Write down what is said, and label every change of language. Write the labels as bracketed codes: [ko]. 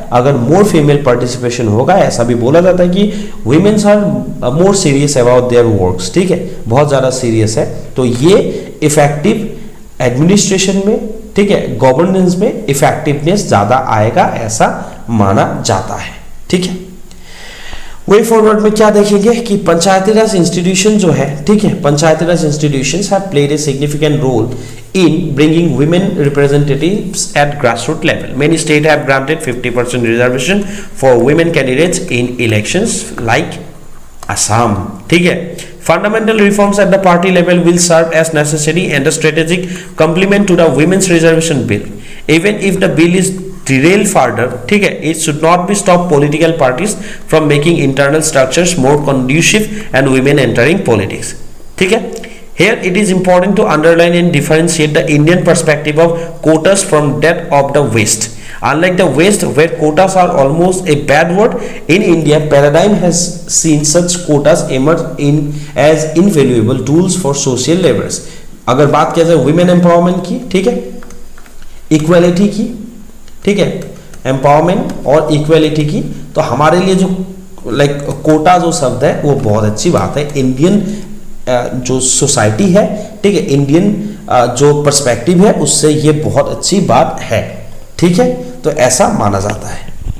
[hi] अगर मोर female participation होगा, ऐसा भी बोला जाता है कि [en] women's are more serious about their works, [hi] ठीक है, बहुत ज्यादा सीरियस है, तो ये इफेक्टिव एडमिनिस्ट्रेशन में, ठीक है, गवर्नेंस में इफेक्टिवनेस ज्यादा आएगा, ऐसा माना जाता है, ठीक है। वे फॉरवर्ड में क्या देखेंगे कि पंचायती राज इंस्टीट्यूशन जो है, ठीक है, [en] Panchayati Raj institutions have played a significant role in bringing women representatives at grassroots level. Many states have granted 50% reservation for women candidates in elections like Assam. ठीक है, fundamental reforms at the party level will serve as necessary and a strategic complement to the women's reservation bill. Even if the bill is derailed further, ठीक है, it should not be stop political parties from making internal structures more conducive and women entering politics. ठीक है, here it is important to underline and differentiate the Indian perspective of quotas from that of the West. Unlike the West, where quotas are almost a bad word, in India, paradigm has seen such quotas emerge as invaluable tools for social levers. [hi] अगर बात किया जाए women empowerment की, ठीक है, equality की, ठीक है, empowerment और equality की, तो हमारे लिए जो लाइक कोटा जो शब्द है वो बहुत अच्छी बात है। इंडियन जो सोसाइटी है, ठीक है, इंडियन जो पर्सपेक्टिव है उससे ये बहुत अच्छी बात है, ठीक है, तो ऐसा माना जाता है।